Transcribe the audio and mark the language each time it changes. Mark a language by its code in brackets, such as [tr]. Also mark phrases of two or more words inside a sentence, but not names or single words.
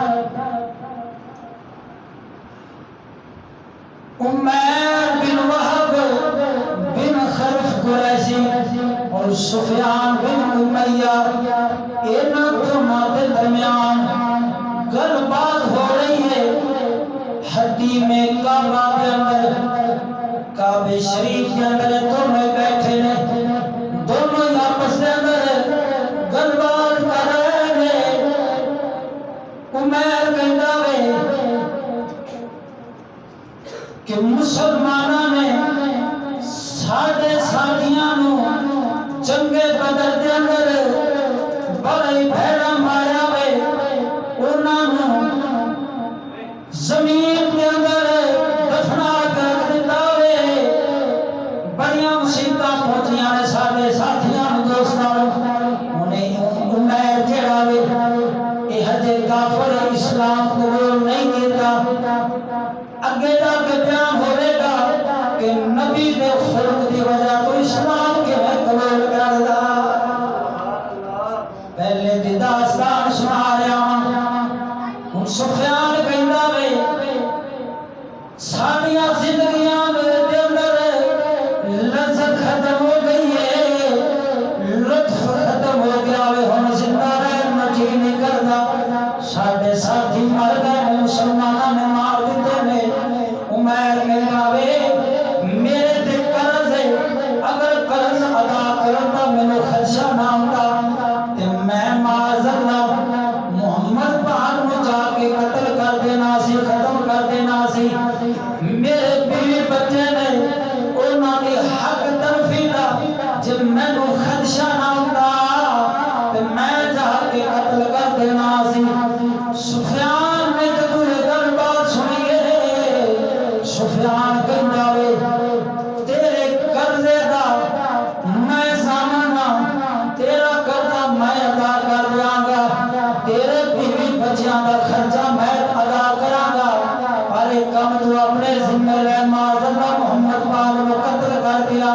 [ur] عمیر بن وہب بن خلف قریشی اور سفیان بن امیہ انہاں دونوں کے درمیان گل بات ہو رہی ہے ہڈی میں کعبہ کے اندر کعبہ شریف کے اندر دونوں بیٹھے ہیں دونوں آپس کے اندر گل بات کر رہے ہیں [pa] عمیر کہتا ہے کہ مسلمانوں نے ساڈے ساتھیاں نو جنگ بدر دے اندر بڑا ہی بھیڑا ماریا وے انہاں نو زمین دے اندر دفنا کر دتا وے بڑیاں مصیبتاں پہنچیاں نے ساڈے ساتھیاں نو دوستاں نو انہیں عمیر جڑا وے اے ہجے کافر اسلام قبول نہیں کیتا اگے جا کے بیان ہوئے گا کہ نبی دے خلق دی وجہ تو اسلام کے قبول کردا پہلے دی داستان سنا رہا ہوں سفیان کہندا وے ساڈیاں زندگیاں دے اندر لذت ختم ہو گئی ہے لطف ختم ہو گیا وے ہن زندہ رہنا جی نہیں کردا ساڈے ساتھی مر گئے مسلماناں نے مار دتے نے عمیر کہندا وے میرے تے قرض ہے اگر قرض ادا کرتا مینوں خدشہ نہ ہوندا تے میں معاذ اللہ محمد پاک نو جا کے قتل کر دینا سی ختم کر دینا سی میرے بیوی بچے نے انہاں دی حق تلفی دا جب مینوں خدشہ نہ ہوندا تے میں جا کے قتل کر دینا سی سفیان نے جدوں یہ گل بات سنی ہے سفیان کہندا وے تیرے قرضے دا میں ضامن ہاں تیرا قرضہ میں ادا کر دیاں گا تیرے بیوی بچیاں دا خرچہ میں ادا کراں گا، پر ایک کم تو اپنے ذمہ لے، [ur] معاذ اللہ محمد پاک کو قتل کر دیا۔